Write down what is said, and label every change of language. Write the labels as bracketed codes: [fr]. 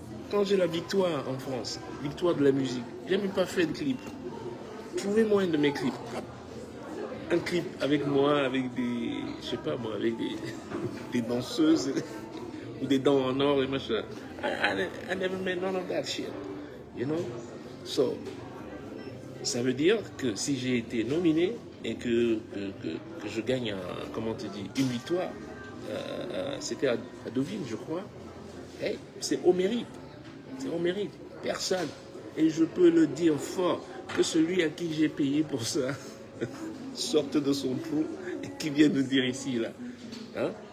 [fr] Quand j'ai la victoire en France, victoire de la musique, j'ai même pas fait de clip. Trouvez-moi un de mes clips. Un clip avec moi, avec des, je sais pas moi, avec des danseuses ou des dents en or et machin. [en] I never made none of that shit, you know. [fr] So, ça veut dire que si j'ai été nominé et que je gagne, comment te dis, une victoire, c'était à Deauville, je crois. Hey, c'est au mérite. C'est au mérite. Personne. Et je peux le dire fort que celui à qui j'ai payé pour ça sorte de son trou et qui vient nous dire ici, là. Hein?